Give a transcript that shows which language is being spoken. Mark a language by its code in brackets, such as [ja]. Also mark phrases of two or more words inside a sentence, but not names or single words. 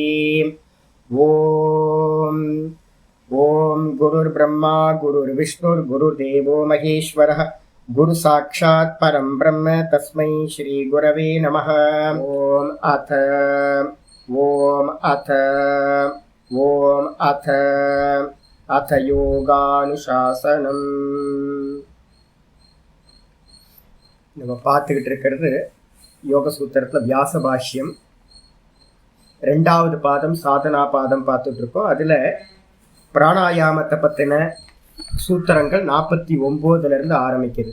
[sa] ओम गुरुर्ब्रह्मा गुरुर्विष्णुर्गुरुर्देवो महेश्वरः गुरु साक्षात् परं ब्रह्म तस्मै श्री गुरवे नमः। ओम अथ யோகானுசாசனம். [ta] நம்ம பார்த்துக்கிட்டு இருக்கிறது யோக சூத்திரத்தில் வியாச பாஷ்யம் 2வது பாதம் சாதனா பாதம் பார்த்துட்டு இருக்கோம். அதில் பிராணாயாமத்தை பற்றின சூத்திரங்கள் 49 ஆரம்பிக்குது.